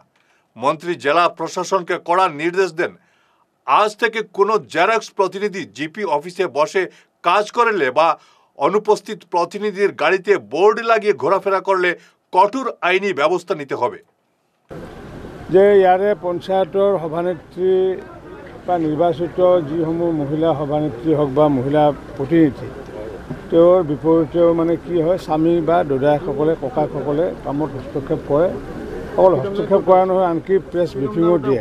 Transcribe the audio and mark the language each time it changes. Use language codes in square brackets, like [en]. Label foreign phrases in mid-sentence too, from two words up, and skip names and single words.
[bn] মন্ত্রী জেলা প্রশাসনকে কড়া নির্দেশ দেন, আজ থেকে কোনো জেরক্স প্রতিনিধি জিপি অফিসে বসে কাজ করলে বা অনুপস্থিত প্রতিনিধির গাড়িতে বোর্ড লাগিয়ে ঘোরাফেরা করলে কঠোর আইনি ব্যবস্থা নিতে হবে। [as] যে ইয়াৰে পঞ্চায়তৰ সভানেত্ৰী বা নিৰ্বাচিত যিসমূহ মহিলা সভানেত্ৰী হওক বা মহিলা প্ৰতিনিধি, তেওঁৰ বিপৰীতেও মানে কি হয়, স্বামী বা দদায়েকসকলে, ককাকসকলে কামত হস্তক্ষেপ কৰে। অকল হস্তক্ষেপ কৰা নহয়, আনকি [en] press briefing [as] দিয়ে।